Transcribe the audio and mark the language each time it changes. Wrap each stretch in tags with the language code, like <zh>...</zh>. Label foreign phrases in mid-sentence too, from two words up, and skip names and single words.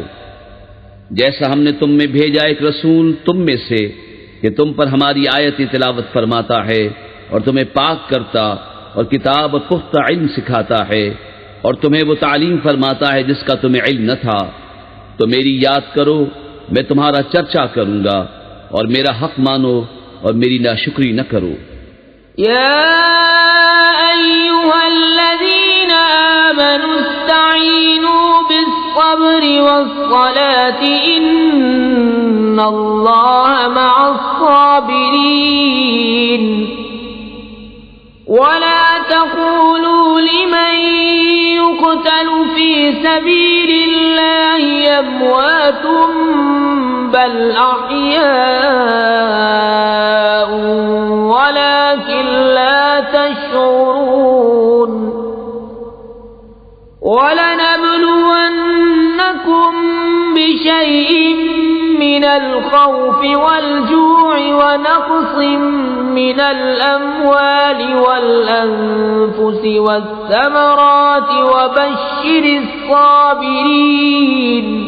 <ur>جیسا ہم نے تم میں بھیجا ایک رسول تم میں سے کہ تم پر ہماری آیت تلاوت فرماتا ہے اور تمہیں پاک کرتا اور کتاب اور پختہ علم سکھاتا ہے اور تمہیں وہ تعلیم فرماتا ہے جس کا تمہیں علم نہ تھا، تو میری یاد کرو، میں تمہارا چرچا کروں گا، اور میرا حق مانو اور میری ناشکری نہ کرو.</ur> <ar>يا أيها الذين آمنوا استعينوا بالصبر والصلاة إن الله مع الصابرين. ولا تقولوا لمن يقتل في سبيل الله أموات بل أحياء ولكن لا تشعرون. ولنبلونكم بشيء من الخوف والجوع ونقص من الأموال والأنفس والثمرات وبشر الصابرين</ar>